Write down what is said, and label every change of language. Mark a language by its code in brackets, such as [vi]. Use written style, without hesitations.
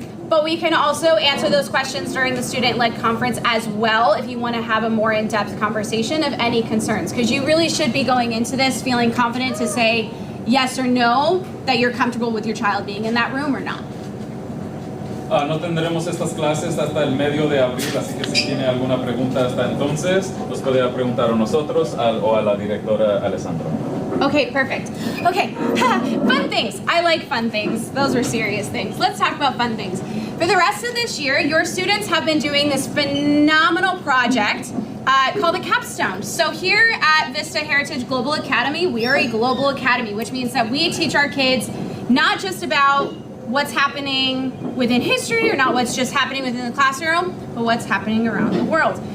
[en] But we can also answer those questions during the student-led conference as well if you want to have a more in-depth conversation of any concerns. Because you really should be going into this feeling confident to say yes or no, that you're comfortable with your child being in that room or not. [es] No tendremos estas clases hasta el medio de abril, así que si tiene alguna pregunta hasta entonces, nos puede preguntar a nosotros o a la directora Alessandra. [en] Okay, perfect. Okay, fun things. I like fun things. Those are serious things. Let's talk about fun things. For the rest of this year, your students have been doing this phenomenal project called the capstone. So here at Vista Heritage Global Academy, we are a global academy, which means that we teach our kids not just about what's happening within history or not what's just happening within the classroom, but what's happening around the world.